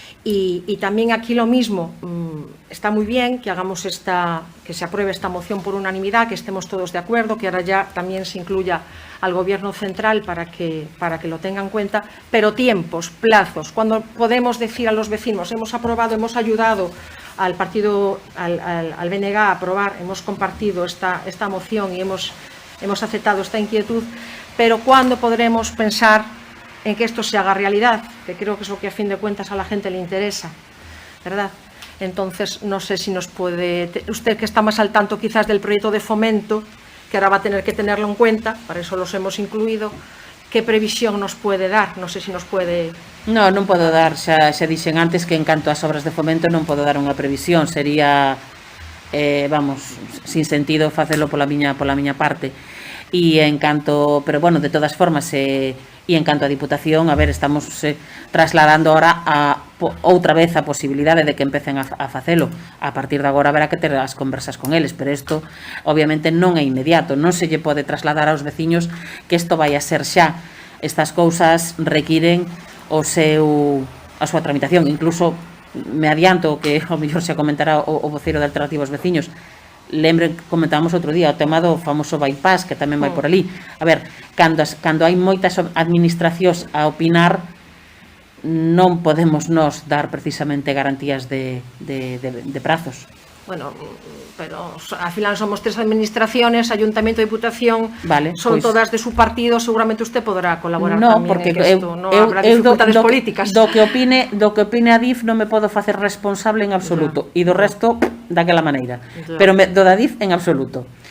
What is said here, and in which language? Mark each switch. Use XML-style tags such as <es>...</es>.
<es>Y también aquí lo mismo, está muy bien que que se apruebe esta moción por unanimidad, que estemos todos de acuerdo, que ahora ya también se incluya al Gobierno central para que lo tenga en cuenta, pero tiempos, plazos, cuando podemos decir a los vecinos, hemos aprobado, hemos ayudado al partido, al BNG a aprobar, hemos compartido esta moción y hemos aceptado esta inquietud, pero ¿cuándo podremos pensar en que esto se haga realidad? Que creo que es lo que a fin de cuentas a la gente le interesa, ¿verdad? Entonces, no sé si nos puede, usted que está más al tanto quizás del proyecto de Fomento, que ahora va a tener que tenerlo en cuenta, para eso los hemos incluido, ¿qué previsión nos puede dar? No sé si nos puede...</es> <gl>Non podo dar, xa dixen antes que en canto ás obras de Fomento non podo dar unha previsión, sería, vamos,</gl> <es>sin sentido</es> <gl>facelo pola miña parte. E en canto, pero bueno, de todas formas, e en canto a Diputación, a ver, estamos trasladando ahora outra vez a posibilidade de que empecen a facelo. A partir de agora haberá que ter as conversas con eles, pero isto obviamente non é inmediato, non se lle pode trasladar aos veciños que isto vai a ser xa. Estas cousas requiren a súa tramitación. Incluso me adianto que ao mellor se comentará o voceiro de Alternativos Veciños. Lembren, comentábamos outro día o tema do famoso bypass, que tamén vai por ali. A ver, cando hai moitas administracións a opinar, non podemos nos dar precisamente garantías de prazos.</gl> <es>Bueno, pero al final somos tres administraciones, Ayuntamiento, Diputación, vale, son pues, todas de su partido, seguramente usted podrá colaborar no,</es> <gl>tamén porque</gl> <es>en esto,</es> <gl>non habrá dificultades políticas. Do que opine a DIF non me podo facer responsable en absoluto, e do resto daquela maneira, pero do da DIF en absoluto.</gl>